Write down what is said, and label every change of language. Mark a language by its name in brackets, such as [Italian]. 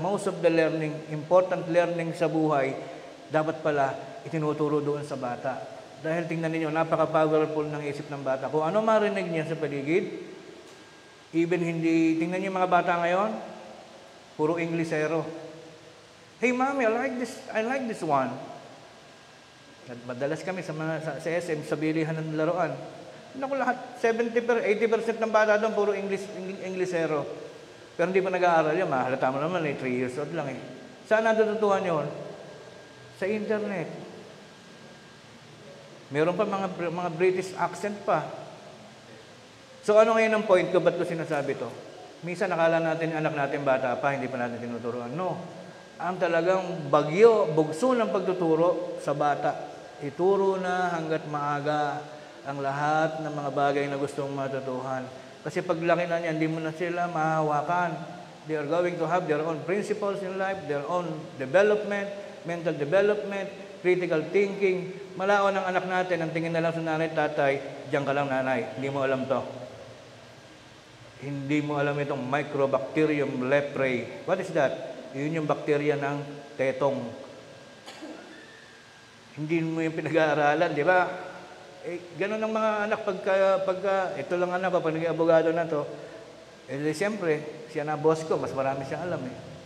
[English] Most of the learning, important learning [Filipino] sa buhay, dapat pala itinuturo doon sa bata. Dahil tingnan ninyo, napaka-powerful ng isip ng bata. Kung ano marinig niya sa paligid, even hindi, tingnan niyo mga bata ngayon, puro Inglesero. [English] Hey, mommy, I like this one. [Filipino] Madalas kami sa SM, sa bilihan ng laruan. Naku, lahat, 80% ng bata doon, puro Inglesero. Pero hindi pa nag-aaral yan, mahalata mo naman, 3 years old lang eh. Saan natututuhan yun? Sa internet. Meron pa mga British accent pa. So ano ngayon ang point ko? Ba't ko sinasabi to? Minsan nakala natin, anak natin bata pa, hindi pa natin tinuturuan. No. Ang talagang bagyo, bugso ng pagtuturo sa bata. Ituro na hanggat maaga ang lahat ng mga bagay na gustong matutuhan. Kasi paglaki na niya, hindi mo na sila mahawakan. [English] They are going to have their own principles in life, their own development, mental development, critical thinking. [Filipino] Malaon ang anak natin, ang tingin na lang sa nanay, tatay, diyan ka lang nanay, hindi mo alam to. Hindi mo alam itong Microbacterium leprae. [English] What is that? [Filipino] Yun yung bakterya ng tetong. Hindi mo yung pinag-aaralan, di ba? Ganun ang mga anak pagka ito lang anak ko, pag naging abogado na to, siyempre, siya na boss ko, mas marami siyang alam eh.